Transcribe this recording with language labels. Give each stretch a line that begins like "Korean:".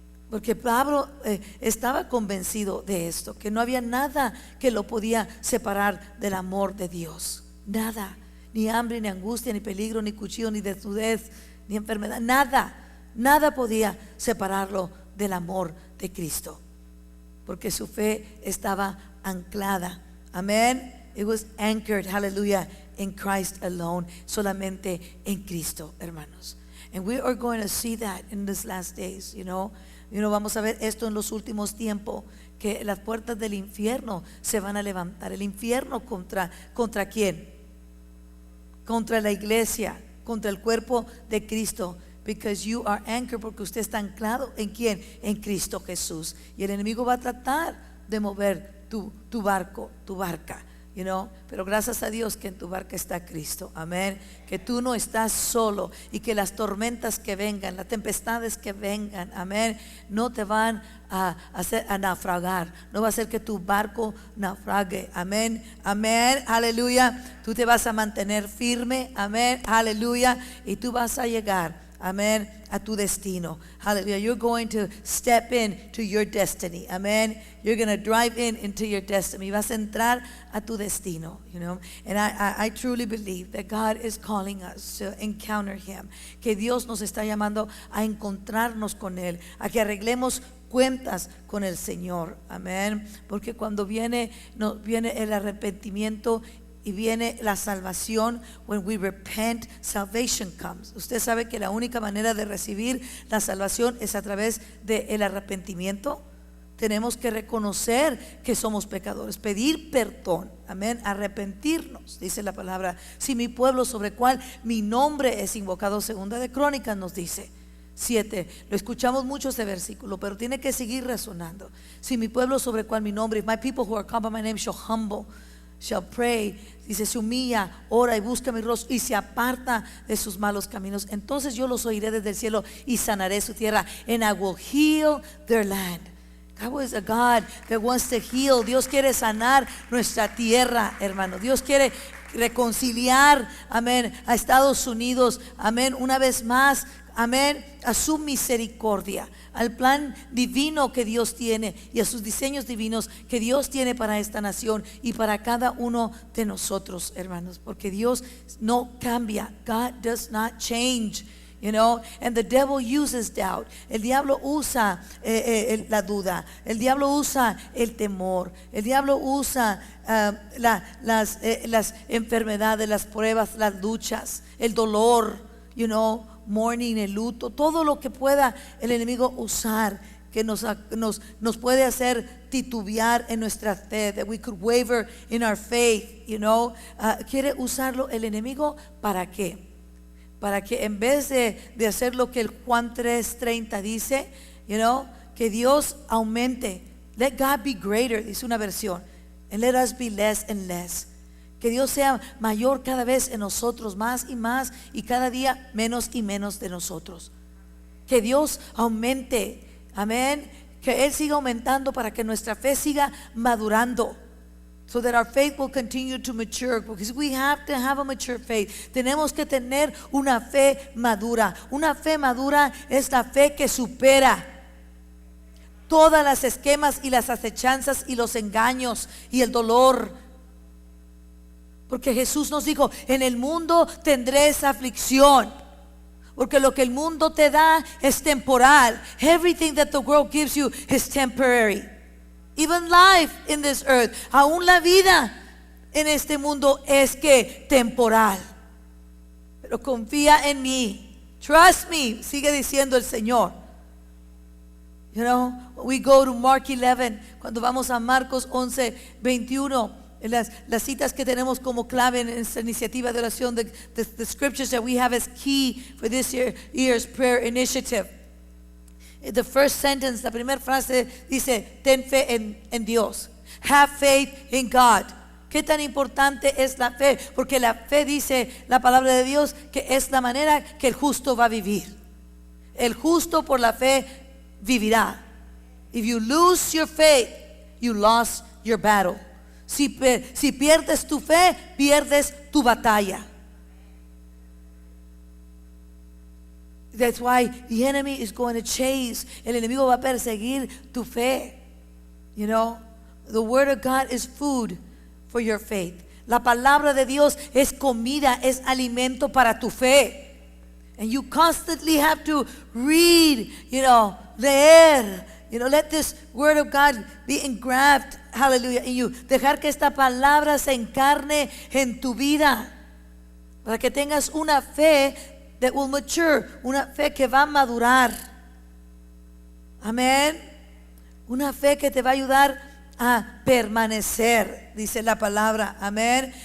Spanish: Porque Pablo estaba convencido de esto, que no había nada que lo podía separar del amor de Dios. Nada, ni hambre, ni angustia, ni peligro, ni cuchillo, ni desnudez, ni enfermedad. Nada podía separarlo del amor de Cristo. Porque su fe estaba anclada. Amén.
English: It was anchored, hallelujah, in Christ alone.
Spanish: Solamente en Cristo, hermanos.
English: And we are going to see that in these last days, you know.
Spanish: Vamos a ver esto en los últimos tiempos, que las puertas del infierno se van a levantar. El infierno contra ¿quién? Contra la iglesia, contra el cuerpo de Cristo.
English: Because you are anchored,
Spanish: porque usted está anclado ¿en quién? En Cristo Jesús. Y el enemigo va a tratar de mover tu barca.
English: You know,
Spanish: pero gracias a Dios que en tu barca está Cristo, amén, que tú no estás solo y que las tormentas que vengan, las tempestades que vengan, amén, no te van a hacer a naufragar, no va a hacer que tu barco naufrague, amén, amén, aleluya. Tú te vas a mantener firme, amén, aleluya, y tú vas a llegar, amén, a tu destino. Hallelujah.
English: You're going to step in to your destiny. Amen. You're going to drive into your destiny.
Spanish: Vas a entrar a tu destino,
English: you know. And I truly believe that God is calling us to encounter Him.
Spanish: Que Dios nos está llamando a encontrarnos con Él, a que arreglemos cuentas con el Señor. Amén. Porque cuando viene el arrepentimiento y viene la salvación,
English: when we repent, salvation comes.
Spanish: Usted sabe que la única manera de recibir la salvación es a través del arrepentimiento. Tenemos que reconocer que somos pecadores, pedir perdón, amén, arrepentirnos, dice la palabra. Si mi pueblo sobre el cual mi nombre es invocado, segunda de Crónicas nos dice 7, lo escuchamos mucho este versículo, pero tiene que seguir resonando. Si mi pueblo sobre el cual mi nombre,
English: if my people who are called by my name shall pray,
Spanish: dice, se humilla, ora y busca mi rostro y se aparta de sus malos caminos, entonces yo los oiré desde el cielo y sanaré su tierra,
English: and I will heal their land. God is a God that wants to heal.
Spanish: Dios quiere sanar nuestra tierra, hermano. Dios quiere reconciliar, amén, a Estados Unidos, amén, una vez más, amén, a su misericordia, al plan divino que Dios tiene y a sus diseños divinos que Dios tiene para esta nación y para cada uno de nosotros, hermanos, porque Dios no cambia.
English: God does not change, you know, and the devil uses doubt.
Spanish: El diablo usa la duda, el diablo usa el temor, el diablo usa las enfermedades, las pruebas, las luchas, el dolor,
English: you know, mourning,
Spanish: el luto, todo lo que pueda el enemigo usar, que nos puede hacer titubear en nuestra fe,
English: that we could waver in our faith,
Spanish: you know, quiere usarlo el enemigo. ¿Para qué? Para que en vez de hacer lo que el Juan 3:30 dice,
English: you know,
Spanish: que Dios aumente,
English: let God be greater,
Spanish: dice una versión,
English: and let us be less and less.
Spanish: Que Dios sea mayor cada vez en nosotros, más y más, y cada día menos y menos de nosotros. Que Dios aumente, amén, que Él siga aumentando para que nuestra fe siga madurando.
English: So that our faith will continue to mature. Because we have to have a mature faith.
Spanish: Tenemos que tener una fe madura. Una fe madura es la fe que supera todas las esquemas y las acechanzas y los engaños y el dolor. Porque Jesús nos dijo, en el mundo tendréis aflicción. Porque lo que el mundo te da es temporal.
English: Everything that the world gives you is temporary. Even life in this earth,
Spanish: aún la vida en este mundo es que temporal. Pero confía en mí.
English: Trust me,
Spanish: sigue diciendo el Señor.
English: You know, we go to Mark 11,
Spanish: cuando vamos a Marcos 11:21, las citas que tenemos como clave en esta iniciativa de oración,
English: the scriptures that we have as key for this year's prayer initiative. The first sentence,
Spanish: la primera frase dice, ten fe en Dios.
English: Have faith in God.
Spanish: ¿Qué tan importante es la fe? Porque la fe, dice la palabra de Dios, que es la manera que el justo va a vivir. El justo por la fe vivirá.
English: If you lose your faith, you lost your battle.
Spanish: Si pierdes tu fe, pierdes tu batalla.
English: That's why the enemy is going to chase.
Spanish: El enemigo va a perseguir tu fe.
English: You know, the word of God is food for your faith.
Spanish: La palabra de Dios es comida, es alimento para tu fe.
English: And you constantly have to read,
Spanish: leer.
English: Let this word of God be engraved, hallelujah, in you.
Spanish: Dejar que esta palabra se encarne en tu vida. Para que tengas una fe
English: that will mature,
Spanish: una fe que va a madurar. Amén. Una fe que te va a ayudar a permanecer, dice la palabra. Amén.